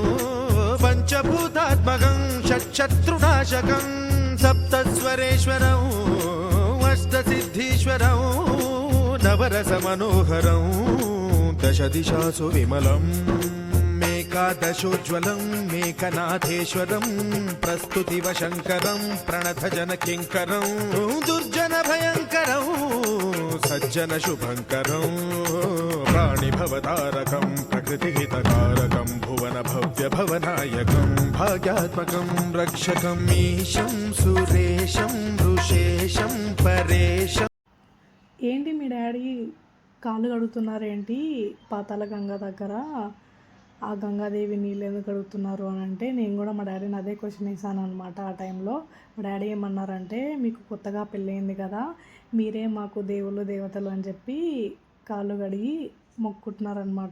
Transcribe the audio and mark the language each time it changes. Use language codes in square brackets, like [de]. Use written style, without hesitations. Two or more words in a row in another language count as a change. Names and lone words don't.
[sa] पञ्चभूतात्मकं षट्शत्रुनाशकं सप्तस्वरेश्वरम् अष्टसिद्धीश्वरं नवरसमनोहरं दशदिशासु विमलम् मेकादशोज्ज्वलं मेकनाथेश्वरं प्रस्तुतिवशङ्करं प्रणतजनकिङ्करं दुर्जनभयङ्करं सज्जनशुभङ्करं प्राणिभवतारकं प्रकृतिहितकारकं भुवनभव्यभवनायकं भाग्यात्मकं रक्षकम् ईशं सुरेशं ऋषेशं परेशं [te] ఏంటి మీ డాడీ కాళ్ళు కడుగుతున్నారేంటి పాతాళ గంగా దగ్గర, ఆ గంగాదేవి నీళ్ళు ఎందుకు కడుగుతున్నారు అని అంటే నేను కూడా మా డాడీని అదే క్వశ్చన్ వేసాను అనమాట. ఆ టైంలో మా డాడీ ఏమన్నారంటే, మీకు కొత్తగా పెళ్ళయింది కదా, మీరే మాకు దేవుళ్ళు దేవతలు అని చెప్పి కాళ్ళు కడిగి మొక్కుంటున్నారనమాట.